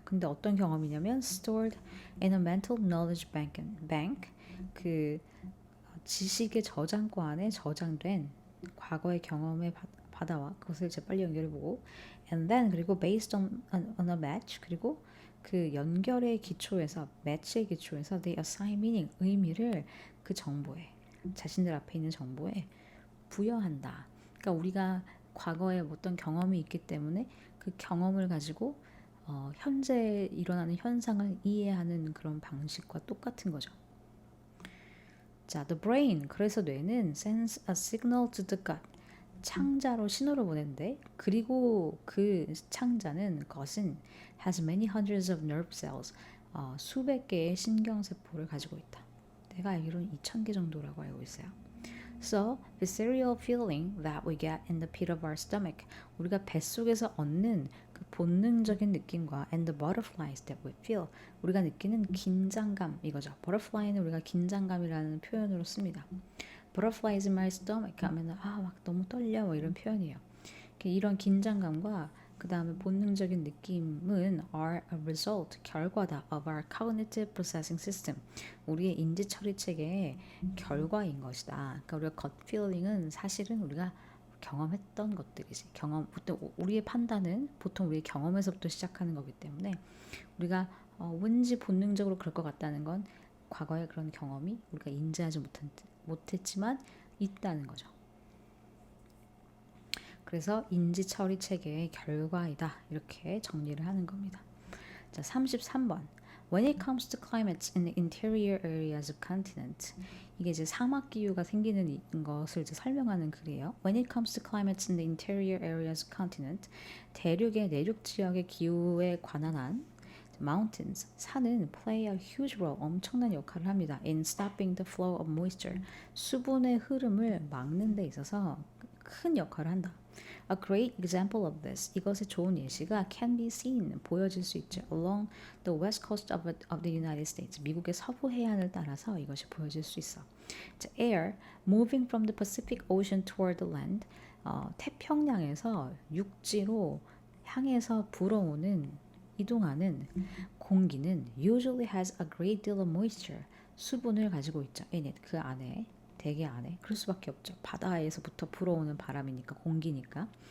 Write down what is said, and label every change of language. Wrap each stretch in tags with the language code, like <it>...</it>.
<ko>근데 어떤 경험이냐면</ko> <en>stored in a mental knowledge bank,</en> <ko>그 지식의 저장고 안에 저장된 과거의 경험의 바다와 그것을 이제 빨리 연결해보고</ko> <en>and then</en> <ko>그리고</ko> <en>based on a match,</en> <ko>그리고 그 연결의 기초에서 match의 기초에서</ko> <en>they assign meaning,</en> <ko>의미를 그 정보에, 자신들 앞에 있는 정보에 부여한다. 그러니까 우리가 과거에 어떤 경험이 있기 때문에 그 경험을 가지고 현재 일어나는 현상을 이해하는 그런 방식과 똑같은 거죠.</ko> <en>자, the brain,</en> <ko>그래서 뇌는</ko> <en>sends a signal to the gut,</en> <ko>창자로 신호를 보낸대. 그리고 그 창자는 것은</ko> <en>has many hundreds of nerve cells,</en> <ko>수백 개의 신경세포를 가지고 있다. 내가 알기로는 2,000개 정도라고 알고 있어요.</ko> <en>So, visceral feeling that we get in the pit of our stomach,</en> <ko>우리가 뱃속에서 얻는 그 본능적인 느낌과</ko> <en>and the butterflies that we feel,</en> <ko>우리가 느끼는 긴장감, 이거죠. butterfly는 우리가 긴장감이라는 표현으로 씁니다.</ko> <en>butterflies in my stomach</en> <ko>하면 막 너무 떨려 뭐 이런 표현이에요. 이런 긴장감과 그 다음에 본능적인 느낌은</ko> <en>are a result,</en> <ko>결과다</ko> <en>of our cognitive processing system,</en> <ko>우리의 인지 처리 체계의 결과인 것이다. 그러니까 우리가 gut feeling은 사실은 우리가 경험했던 것들이지. 우리의 판단은 보통 우리의 경험에서부터 시작하는 거기 때문에 우리가 왠지 본능적으로 그럴 것 같다는 건 과거의 그런 경험이 우리가 인지하지 못했지만 있다는 거죠. 그래서 인지 처리 체계의 결과이다. 이렇게 정리를 하는 겁니다. 자, 33번.</ko> <en>When it comes to climates in the interior areas of continent.</en> <ko>이게 이제 사막 기후가 생기는 것을 이제 설명하는 글이에요.</ko> <en>When it comes to climates in the interior areas of continent.</en> <ko>대륙의 내륙 지역의 기후에 관한 한 mountains, 산은</ko> <en>play a huge role,</en> <ko>엄청난 역할을 합니다.</ko> <en>In stopping the flow of moisture,</en> <ko>수분의 흐름을 막는 데 있어서 큰 역할을 한다.</ko> <en>A great example of this,</en> <ko>이것의 좋은 예시가</ko> <en>can be seen,</en> <ko>보여질 수 있죠.</ko> <en>Along the west coast of the United States,</en> <ko>미국의 서부 해안을 따라서 이것이 보여질 수 있어.</ko> <en>Air moving from the Pacific Ocean toward the land,</en> <ko>태평양에서 육지로 향해서 불어오는 이동하는 공기는</ko> <en>usually has a great deal of moisture,</en> <ko>수분을 가지고 있죠.</ko> <en>in it,</en> <ko>그 안에, 대기 안에. 그럴 수밖에 없죠. 바다에서부터 불어오는 바람이니까, 공기니까.</ko>